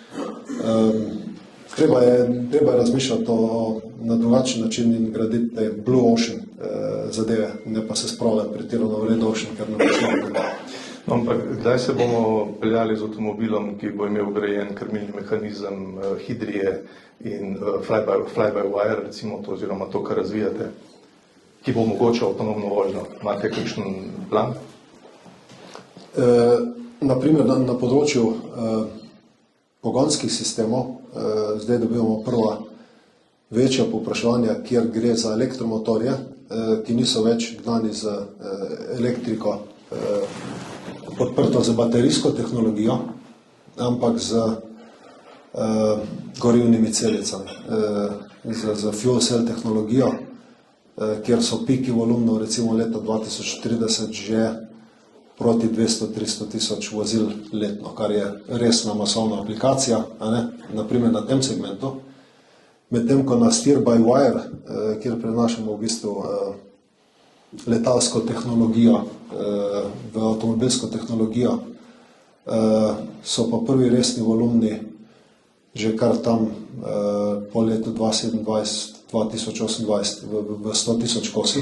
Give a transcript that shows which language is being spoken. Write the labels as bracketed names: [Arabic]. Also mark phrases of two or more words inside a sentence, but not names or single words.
[Slovenian] Treba je razmišljati na drugačen način in graditi te [English] blue ocean [Slovenian] zadeve, ne pa se spravljati pretirano v [English] red ocean, [Slovenian] ker ne bo šlo. No, ampak kdaj se bomo peljali z avtomobilom, ki bo imel vgrajen krmilni mehanizem Hidrije in fly-by-wire, recimo to, oziroma to, kar razvijate, ki bo omogočal avtonomno vožnjo? Imate kakšen plan? Naprimer, na področju pogonskih sistemov, zdaj dobivamo prva večja povpraševanja, kjer gre za elektromotorje, ki niso več gnani z elektriko, podprto z baterijsko tehnologijo, ampak z gorivnimi celicami, z [English] fuel cell [Slovenian] tehnologijo, kjer so piki volumnov recimo leta 2030 že proti 200-300 tisoč vozil letno, kar je resna masovna aplikacija, naprimer na tem segmentu. Medtem ko na steer-by-wire, kjer prenašamo v bistvu letalsko tehnologijo v avtomobilsko tehnologijo, so pa prvi resni volumni že kar tam po letu 2027-2028 v 100 tisoč kosih.